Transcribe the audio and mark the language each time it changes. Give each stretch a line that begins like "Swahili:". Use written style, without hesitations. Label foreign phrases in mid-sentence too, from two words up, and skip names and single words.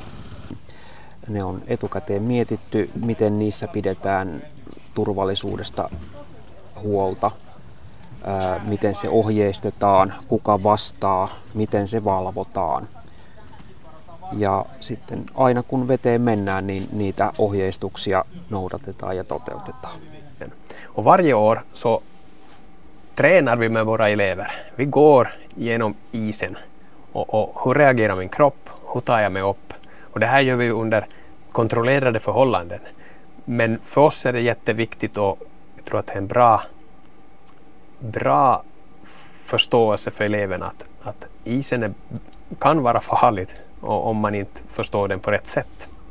Finnish: Ne on etukäteen mietitty, miten niissä pidetään turvallisuudesta huolta, miten se ohjeistetaan, kuka vastaa, miten se valvotaan. Ja sitten aina kun veteen mennään, niin niitä ohjeistuksia noudatetaan ja toteutetaan.
Swedish: Och varje år så tränar vi med våra elever. Vi går genom isen och hur reagerar min kropp, hur tar jag mig upp? Och det här gör vi under kontrollerade förhållanden. Men för oss är det jätteviktigt och jag tror att det är en bra förståelse för eleverna att isen kan vara farligt om man inte förstår den på rätt sätt.